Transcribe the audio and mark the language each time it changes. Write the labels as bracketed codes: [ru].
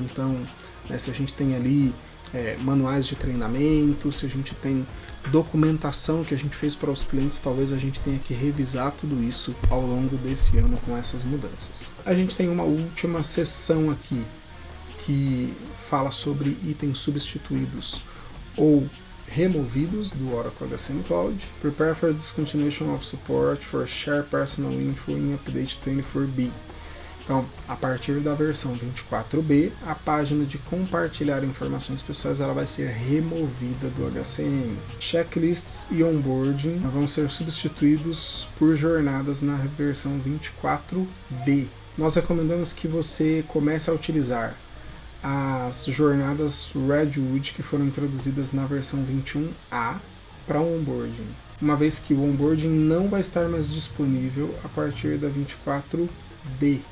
[pt] Então, né, se a gente tem ali manuais de treinamento, se a gente tem documentação que a gente fez para os clientes, talvez a gente tenha que revisar tudo isso ao longo desse ano com essas mudanças. A gente tem uma última seção aqui que fala sobre itens substituídos ou removidos do Oracle HCM Cloud. [en] Prepare for discontinuation of support for share personal info in update 24B. [pt] Então, a partir da versão 24B, a página de compartilhar informações pessoais ela vai ser removida do HCM. Checklists e onboarding vão ser substituídos por jornadas na versão 24B. Nós recomendamos que você comece a utilizar as jornadas Redwood que foram introduzidas na versão 21A para o onboarding, uma vez que o onboarding não vai estar mais disponível a partir da 24D.